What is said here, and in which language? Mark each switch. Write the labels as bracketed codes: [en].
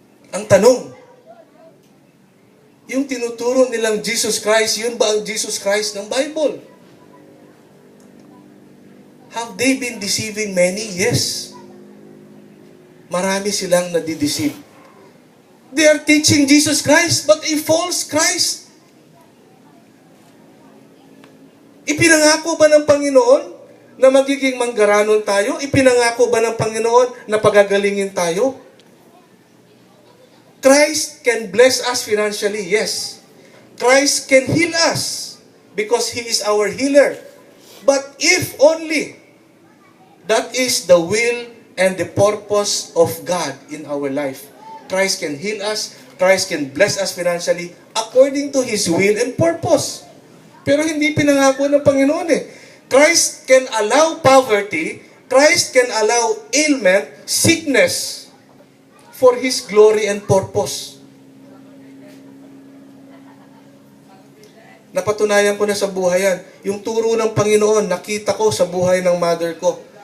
[tl] Ang tanong, yung tinuturo nilang Jesus Christ, yun ba ang Jesus Christ ng Bible? [en] Have they been deceiving many? Yes. [tl] Marami silang nadideceive. [en] They are teaching Jesus Christ, but a false Christ. [tl] Ipinangako ba ng Panginoon na magiging manggaranon tayo? Ipinangako ba ng Panginoon na pagagalingin tayo? [en] Christ can bless us financially, yes. Christ can heal us because He is our healer. But if only that is the will and the purpose of God in our life. Christ can heal us, Christ can bless us financially according to His will and purpose. [tl] Pero hindi pinangako ng Panginoon eh. [en] Christ can allow poverty, Christ can allow ailment, sickness, for His glory and purpose. [tl] Napatunayan ko na sa buhay yan. Yung turo ng Panginoon, nakita ko sa buhay ng mother ko.